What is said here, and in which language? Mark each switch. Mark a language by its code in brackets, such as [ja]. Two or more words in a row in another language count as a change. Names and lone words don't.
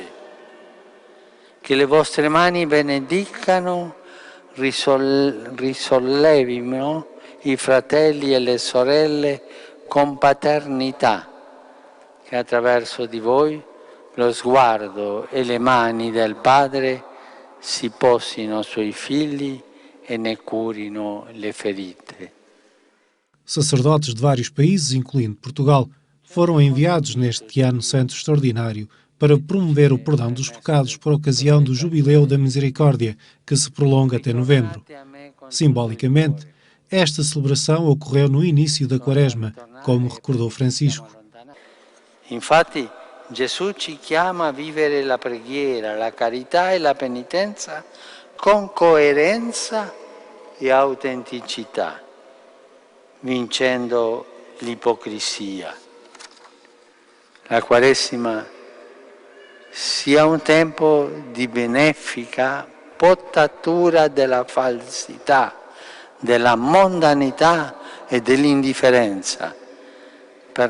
[it] Che le vostre mani benedicano, risollevino i fratelli e le sorelle con paternità, che attraverso di voi lo sguardo e le mani del Padre si posino sui figli e ne curino le ferite. [pt] Sacerdotes de vários países, incluindo Portugal, foram enviados neste Ano Santo Extraordinário para promover o perdão dos pecados por ocasião do Jubileu da Misericórdia, que se prolonga até novembro. Simbolicamente, esta celebração ocorreu no início da Quaresma, como recordou Francisco. [it] Infatti, Gesù ci chiama a vivere la preghiera, la carità e la penitenza con coerenza e autenticità, vincendo l'ipocrisia. La Quaresima sia un tempo di benefica potatura della falsità, della mondanità e dell'indifferenza, per